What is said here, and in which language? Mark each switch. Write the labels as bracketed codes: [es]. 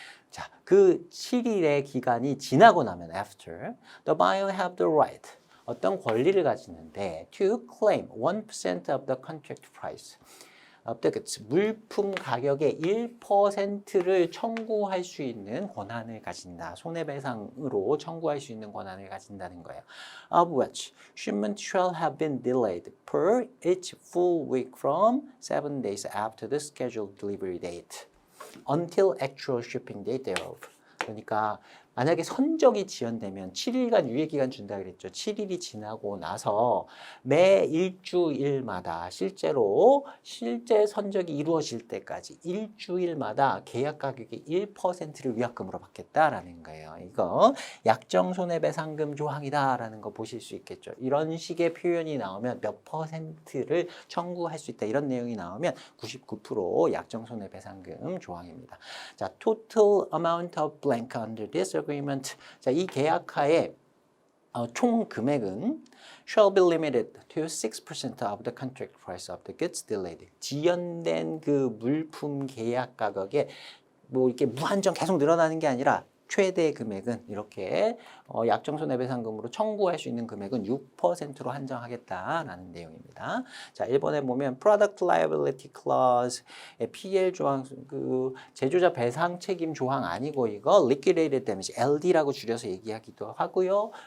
[ko] 자, 그 7일의 기간이 지나고 나면 [en] after the buyer have the right [ko] 어떤 권리를 가지는데 [en] to claim 1% of the contract price of the goods [ko] 물품 가격의 1%를 청구할 수 있는 권한을 가진다. 손해배상으로 청구할 수 있는 권한을 가진다는 거예요. [en] Of which shipment shall have been delayed per each full week from 7 days after the scheduled delivery date. until actual shipping date thereof. [ko] 그러니까 만약에 선적이 지연되면 7일간 유예기간 준다 그랬죠. 7일이 지나고 나서 매 일주일마다 실제 선적이 이루어질 때까지 일주일마다 계약 가격의 1%를 위약금으로 받겠다라는 거예요. 이거 약정 손해배상금 조항이다라는 거 보실 수 있겠죠. 이런 식의 표현이 나오면 몇 %를 청구할 수 있다. 이런 내용이 나오면 99% 약정 손해배상금 조항입니다. [en] 자, total amount of blank under this agreement. 자, [ko] 이 계약하에 총 금액은 [en] shall be limited to 6% of the contract price of the goods delayed. [ko] 지연된 그 물품 계약 가격에 뭐 이렇게 무한정 계속 늘어나는 게 아니라 최대 금액은 이렇게 약정손해배상금으로 청구할 수 있는 금액은 6%로 한정하겠다라는 내용입니다. 자, 1번에 보면 Product Liability Clause PL 조항, 그 제조자 배상 책임 조항 아니고 이거 Liquidated Damage LD라고 줄여서 얘기하기도 하고요.